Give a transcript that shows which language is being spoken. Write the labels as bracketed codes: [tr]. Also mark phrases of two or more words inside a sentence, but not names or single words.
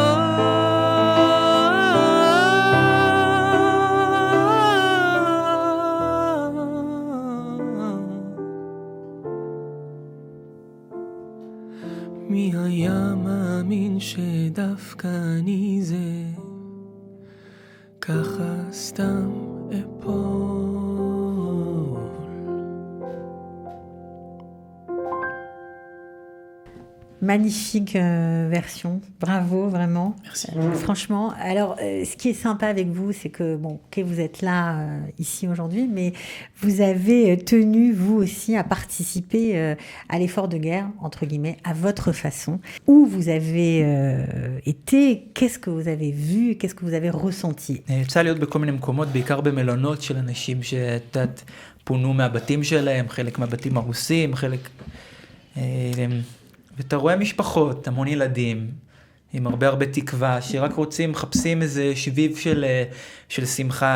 [he] מי היה מאמין שדווקא אני זה, ככה סתם אפול. [fr] Magnifique version, bravo vraiment. Merci. Franchement, alors ce qui est sympa avec vous, c'est que bon, ok, vous êtes là ici aujourd'hui, mais vous avez tenu vous aussi à participer à l'effort de guerre entre guillemets à votre façon. Où vous avez été, qu'est-ce que vous avez vu, qu'est-ce que vous avez ressenti? [he] יצא להיות בכל מיני מקומות, בעיקר במלונות של אנשים שתת פונו מהבתים שלהם, חלק מהבתים הרוסים, חלק ואתה רואה משפחות, המון ילדים, עם הרבה תקווה, שרק רוצים, מחפשים איזה שביב של שמחה.